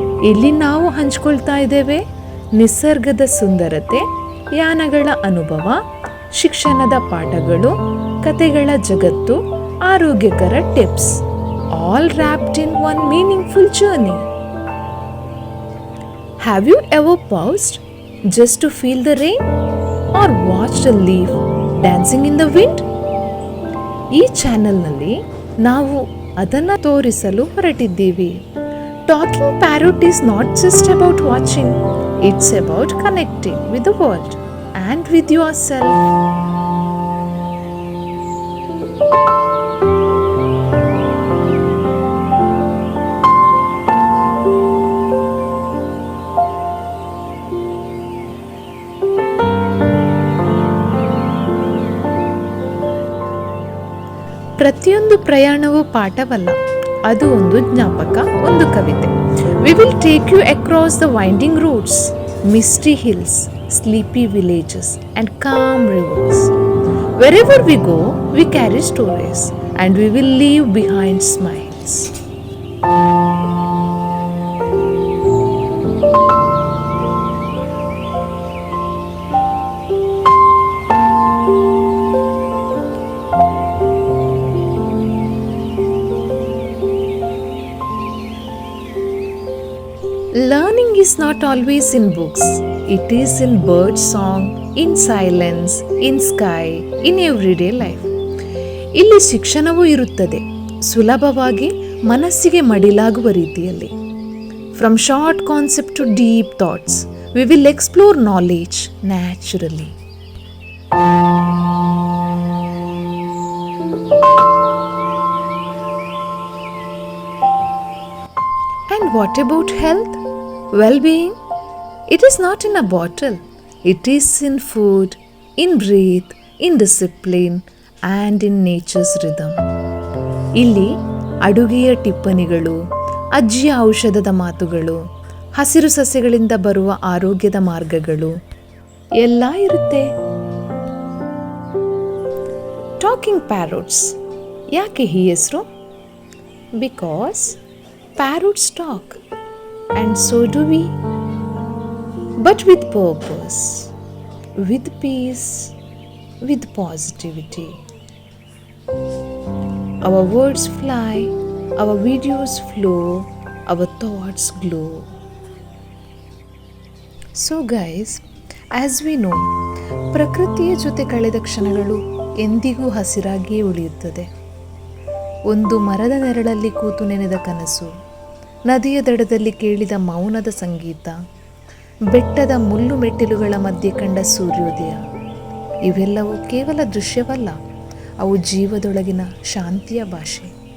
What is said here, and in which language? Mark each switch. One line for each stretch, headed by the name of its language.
Kannada: ಇಲ್ಲಿ ನಾವು ಹಂಚ್ಕೊಳ್ತಾ ಇದ್ದೇವೆ ನಿಸರ್ಗದ ಸುಂದರತೆ, ಯಾನಗಳ ಅನುಭವ, ಶಿಕ್ಷಣದ ಪಾಠಗಳು, ಕತೆಗಳ ಜಗತ್ತು, ಆರೋಗ್ಯಕರ tips,
English: All wrapped in one meaningful journey. Have you ever paused just to feel the rain or watched a leaf dancing in the wind?
Kannada: ಈ ಚಾನೆಲ್ನಲ್ಲಿ ನಾವು ಅದನ್ನು ತೋರಿಸಲು ಹೊರಟಿದ್ದೀವಿ.
English: Talking parrot is not just about watching, it's about connecting with the world and with yourself.
Kannada: ಪ್ರತಿಯೊಂದು ಪ್ರಯಾಣವೂ ಪಾಠವಲ್ಲ, ಅದು ಒಂದು ಜ್ಞಾಪಕ, ಒಂದು ಕವಿತೆ.
English: We will take you across the winding roads, misty hills, sleepy villages and calm rivers. Wherever we go, we carry stories and we will leave behind smiles. Learning is not always in books. It is in bird song, in silence, in sky, in everyday life.
Kannada: ಇಲ್ಲಿ ಶಿಕ್ಷಣವೂ ಇರುತ್ತದೆ, ಸುಲಭವಾಗಿ ಮನಸ್ಸಿಗೆ ಮಡಿಲಾಗುವ ರೀತಿಯಲ್ಲಿ.
English: From short concept to deep thoughts, we will explore knowledge naturally. And what about health? Well-being? It is not in a bottle. It is in food, in breath, in discipline and in nature's rhythm.
Kannada: ಇಲ್ಲಿ ಅಡುಗೆಯ ಟಿಪ್ಪಣಿಗಳು, ಅಜ್ಜಿಯ ಔಷಧದ ಮಾತುಗಳು, ಹಸಿರು ಸಸ್ಯಗಳಿಂದ ಬರುವ ಆರೋಗ್ಯದ ಮಾರ್ಗಗಳು ಎಲ್ಲ ಇರುತ್ತೆ. ಟಾಕಿಂಗ್ ಪ್ಯಾರೋಟ್ಸ್ ಯಾಕೆ ಈ ಹೆಸರು?
English: Because parrots talk, and so do we, but with purpose, with peace, with positivity. Our words fly, our videos flow, our thoughts glow. So guys, as we know,
Kannada: ಪ್ರಕೃತಿಯ ಜೊತೆ ಕಳೆದ ಕ್ಷಣಗಳು ಎಂದಿಗೂ ಹಸಿರಾಗಿಯೇ ಉಳಿಯುತ್ತದೆ. ಒಂದು ಮರದ ನೆರಳಲ್ಲಿ ಕೂತು ನೆನೆದ ಕನಸು, ನದಿಯ ದಡದಲ್ಲಿ ಕೇಳಿದ ಮೌನದ ಸಂಗೀತ, ಬೆಟ್ಟದ ಮುಳ್ಳು ಮೆಟ್ಟಿಲುಗಳ ಮಧ್ಯೆ ಕಂಡ ಸೂರ್ಯೋದಯ, ಇವೆಲ್ಲವೂ ಕೇವಲ ದೃಶ್ಯವಲ್ಲ, ಅವು ಜೀವದೊಳಗಿನ ಶಾಂತಿಯ ಭಾಷೆ.